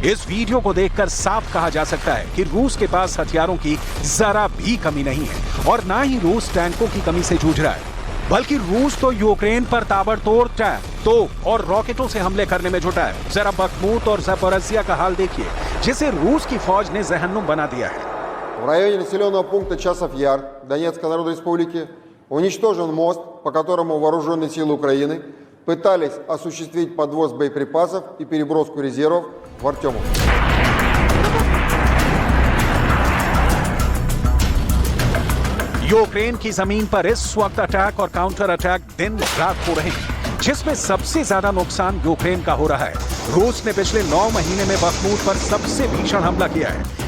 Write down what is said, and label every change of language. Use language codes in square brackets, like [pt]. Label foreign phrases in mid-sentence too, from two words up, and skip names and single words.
[hi] इस वीडियो को देखकर साफ कहा जा सकता है कि रूस के पास हथियारों की जरा भी कमी नहीं है और ना ही रूस टैंकों की कमी से जूझ रहा है, बल्कि रूस तो यूक्रेन पर ताबड़तोड़ टैंक, तोप और रॉकेटों से हमले करने में जुटा है। जरा बख्मूत और ज़पोरिज़्ज़िया का हाल देखिए, जिसे रूस की फौज ने जहन्नुम बना दिया है। [ru] В районе населенного пункта Часов Яр Донецкой Народной Республики уничтожен мост, по которому вооруженные силы Украины пытались осуществить подвоз боеприпасов и переброску резервов в Артемовск. [hi] यूक्रेन की जमीन पर इस वक्त अटैक और [en] counter attack [hi] दिन रात हो रहे हैं, जिसमें सबसे ज्यादा नुकसान यूक्रेन का हो रहा है। रूस ने पिछले 9 महीने में बख्मूत पर सबसे भीषण हमला किया है।